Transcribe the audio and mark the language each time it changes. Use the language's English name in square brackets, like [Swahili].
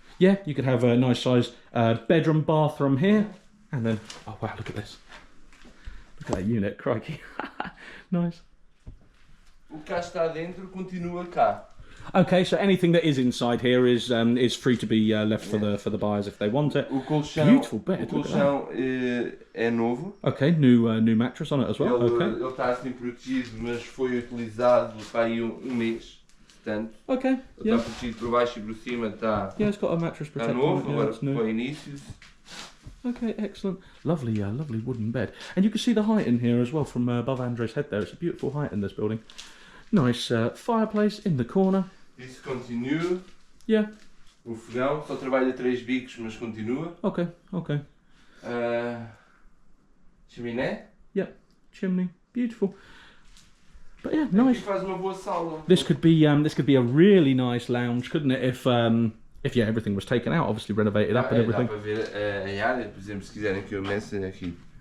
[English] Yeah, you could have a nice size bedroom, bathroom here, and then, oh wow, look at this. Look at that unit, crikey. Nice. [Portuguese] O que cá está dentro continua cá. [English] Okay, so anything that is inside here is free to be left for the buyers if they want it. [Portuguese] O colchão, [English] Beautiful bed. [Portuguese] O colchão é novo. [English] Okay, new mattress on it as well. [Portuguese] Ele está assim protegido, mas foi utilizado para aí mês. Portanto, [English] Okay, [Portuguese] ele está protegido por baixo e por cima. Está, [English] yeah, it's got a mattress [Portuguese] está [English] protector. [Portuguese] novo, [English] Yeah, [Portuguese] agora [English] it's new. [Portuguese] para inícios. [English] Okay, excellent. Lovely, lovely wooden bed. And you can see the height in here as well from above Andre's head there. It's a beautiful height in this building. Nice fireplace in the corner. [Portuguese] Isso continua. [English] Yeah. [Portuguese] O fogão só trabalha 3 bicos, mas continua. [English] Okay, okay. [Portuguese] Chaminé. [English] Yep, chimney. Beautiful. But yeah, nice. [Portuguese] Aqui faz uma boa sala. [English] This could be a really nice lounge, couldn't it? If yeah, everything was taken out, obviously renovated up and everything. [Portuguese] Dá para ver a área, por exemplo, se quiserem que eu messe aqui.